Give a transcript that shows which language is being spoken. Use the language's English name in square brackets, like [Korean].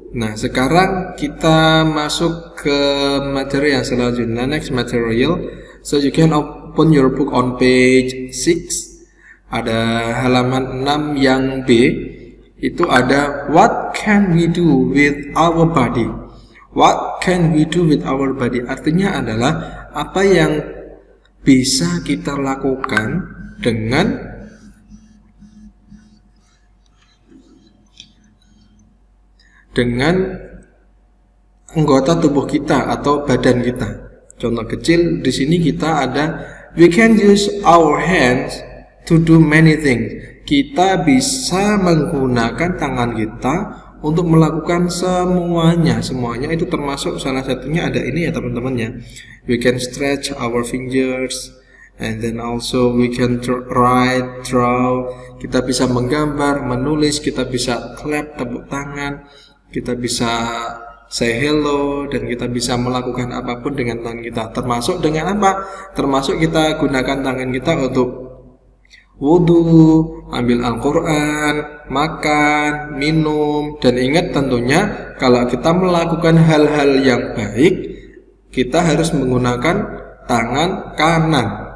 [Indonesian] Nah, sekarang kita masuk ke materi yang selanjutnya, [English] next material. So you can open your book on page 6. [Indonesian] Ada halaman 6 yang B, itu ada [English] what can we do with our body. What can we do with our body [Indonesian] artinya adalah apa yang bisa kita lakukan dengan anggota tubuh kita atau badan kita. Contoh kecil di sini kita ada [English] we can use our hands to do many things. [Indonesian] Kita bisa menggunakan tangan kita untuk melakukan semuanya. Semuanya itu termasuk salah satunya ada ini ya teman-teman ya. [English] We can stretch our fingers, and then also we can write, draw. [Indonesian] Kita bisa menggambar, menulis, kita bisa clap, tepuk tangan, kita bisa say hello, dan kita bisa melakukan apapun dengan tangan kita. Termasuk dengan apa? Termasuk kita gunakan tangan kita untuk wudu, ambil Al-Quran, makan, minum, dan ingat tentunya kalau kita melakukan hal-hal yang baik, kita harus menggunakan tangan kanan.